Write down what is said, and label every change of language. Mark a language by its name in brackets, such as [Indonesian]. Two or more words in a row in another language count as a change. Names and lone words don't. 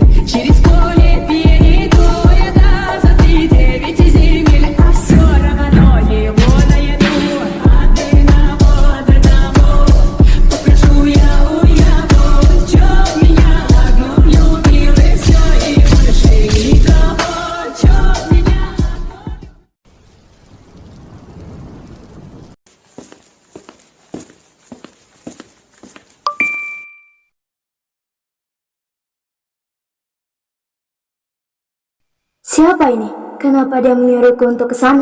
[Russian] через 100 лет перейду я до за 9 земель, а все равно его найду. Одного попрошу я у его, чё меня одну любил и все, и больше никого, чё меня. [Indonesian] Siapa ini? Kenapa dia menyuruhku untuk ke sana?